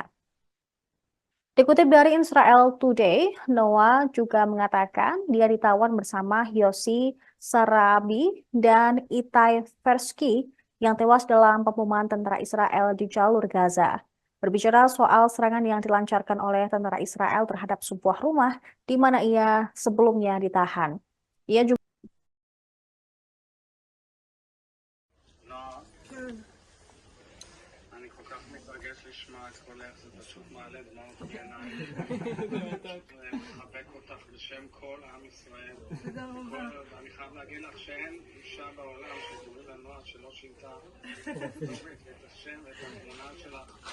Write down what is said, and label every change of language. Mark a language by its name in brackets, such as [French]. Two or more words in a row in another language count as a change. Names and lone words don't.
[Indonesian] Dikutip dari Israel Today, Noah juga mengatakan dia ditawan bersama Yossi Sarabi dan Itai Versky yang tewas dalam pemboman tentara Israel di jalur Gaza. Berbicara soal serangan yang dilancarkan oleh tentara Israel terhadap sebuah rumah di mana ia sebelumnya ditahan. Ia juga [Hebrew] נועה, אני כל כך מתרגש לשמוע את קולך, זה פשוט מעלה דמעות בעיניים. מחבק אותך בשם כל עם ישראל. תודה רבה. אני חייב להגיד לך שאין אישה בעולם שקוראים לה נועה שלא שינתה את השם ואת התמונה שלך.